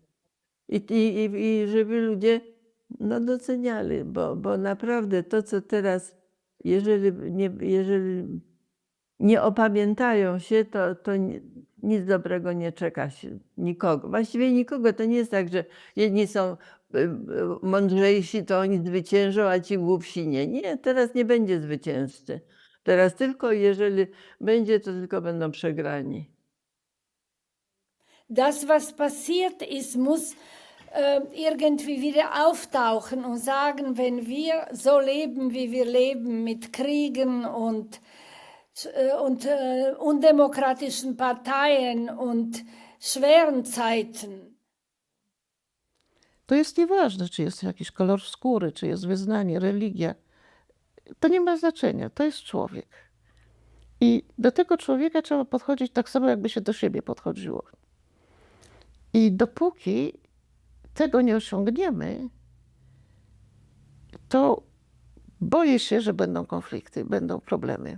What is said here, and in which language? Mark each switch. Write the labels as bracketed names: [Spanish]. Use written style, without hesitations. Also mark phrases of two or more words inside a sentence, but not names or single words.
[Polish] I żeby ludzie doceniali, bo naprawdę to, co teraz, jeżeli nie opamiętają się, to nic dobrego nie czeka się nikogo. Właściwie nikogo. To nie jest tak, że jedni są mądrzejsi, to oni zwyciężą, a ci głupsi nie. Nie, teraz nie będzie zwycięzcy. Teraz tylko, jeżeli będzie, to tylko będą przegrani. [German] Das, was passiert ist, muss irgendwie wieder auftauchen und sagen, wenn wir so leben, wie wir leben, mit Kriegen und undemokratischen Parteien und schweren Zeiten. [Polish] To jest nieważne, czy jest jakiś kolor skóry, czy jest wyznanie, religia. To nie ma znaczenia, to jest człowiek. I do tego człowieka trzeba podchodzić tak samo, jakby się do siebie podchodziło. I dopóki tego nie osiągniemy, to boję się, że będą konflikty, będą problemy.